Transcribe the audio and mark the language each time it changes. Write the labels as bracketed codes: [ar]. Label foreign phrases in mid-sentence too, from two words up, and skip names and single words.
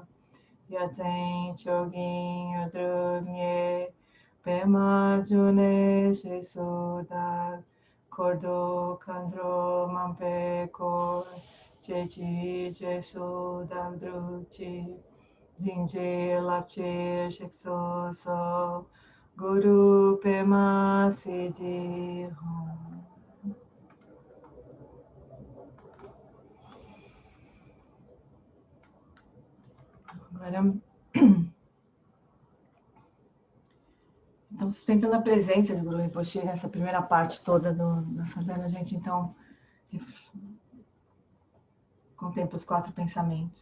[bo] ཡ་མཚན་མཆོག་གི་དངོས་གྲུབ་བརྙེས། པདྨ་འབྱུང་གནས་ཞེས་སུ་གྲགས། འཁོར་དུ་མཁའ་འགྲོ་མང་པོས་བསྐོར། ཁྱེད་ཀྱི་རྗེས་སུ་བདག་བསྒྲུབ་ཀྱི། བྱིན་གྱིས་རླབས་ཕྱིར་གཤེགས་སུ་གསོལ། གུ་རུ་པདྨ་སིདྡྷི་ཧཱུྃ. [pt] Agora, então, sustentando a presença de Guru Rinpoche nessa primeira parte toda da sadhana, a gente então contempla os 4 pensamentos.